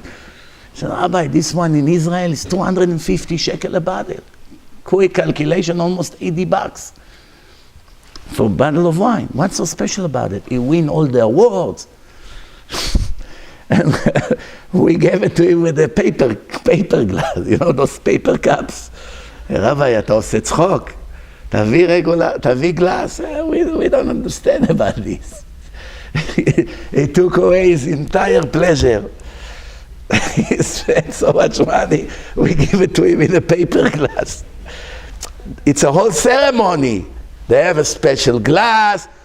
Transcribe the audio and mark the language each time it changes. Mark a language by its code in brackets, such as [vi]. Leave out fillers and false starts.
[en] He said, Rabbi, this one in Israel is 250 shekel a bottle. Quick calculation, almost $80 for a bottle of wine. What's so special about it? He win all the awards. And we gave it to him with a paper glass, you know, those paper cups. [he] Rabbi, אתה עושה צחוק. תביא [en] glass. We don't understand about this. He took away his entire pleasure. He spent so much money. We give it to him in a paper glass. It's a whole ceremony. They have a special glass.